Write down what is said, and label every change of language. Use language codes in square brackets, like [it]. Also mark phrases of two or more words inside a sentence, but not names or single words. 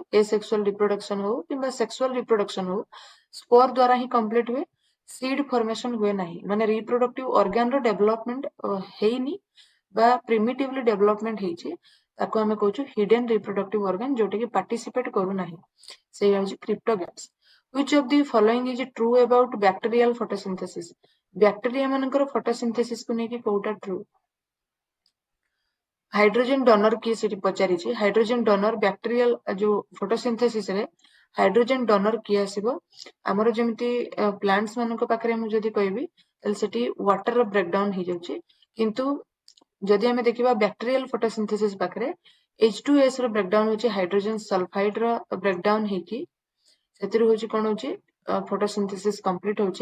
[en] asexual reproduction [or] ହଉ କିମ୍ବା [en] sexual reproduction [or] ହଉ, ସ୍ପୋର ଦ୍ୱାରା ହିଁ କମ୍ପ୍ଲିଟ ହୁଏ, [en] seed formation [or] ହୁଏ ନାହିଁ। ମାନେ [en] reproductive organ [or] ର ଡେଭଲପମେଣ୍ଟ ହେଇନି ବା [en] primitively development [or] ହେଇଛି, ତାକୁ ଆମେ କହୁଛୁ [en] hidden reproductive organ, [or] ଯୋଉଟା କି ପାର୍ଟିସିପେଟ କରୁନାହିଁ, ସେଇ ହଉଛି କ୍ରିପ୍ଟୋଗେମ୍ସ। [en] Which of the following is true about bacterial photosynthesis? [or] ବ୍ୟାକ୍ଟେରିଆ ମାନଙ୍କର ଫଟୋସିନ୍ଥେସିସ୍ କୁ ନେଇକି କୋଉଟା ଟ୍ରୁ? [en] hydrogen donor [or] କିଏ ସେଠି ପଚାରିଛି। [en] hydrogen donor bacterial [or] ଯୋଉ ଫଟୋସିନ୍ଥେସିସ୍ ରେ [en] hydrogen donor [or] କିଏ ଆସିବ? ଆମର ଯେମିତି ପ୍ଲାଣ୍ଟସ ମାନଙ୍କ ପାଖରେ ମୁଁ ଯଦି କହିବି, ତାହେଲେ ସେଠି ୱାଟର ର ବ୍ରେକଡାଉନ ହେଇଯାଉଛି, କିନ୍ତୁ ଯଦି ଆମେ ଦେଖିବା [en] bacterial photosynthesis [or] ପାଖରେ H2S ର ବ୍ରେକଡାଉନ ହଉଛି [en] hydrogen sulfide [or] ର ବ୍ରେକଡାଉନ ହେଇକି, ସେଥିରୁ ହଉଛି କଣ ହଉଛି [en] photosynthesis complete [or] ହଉଛି।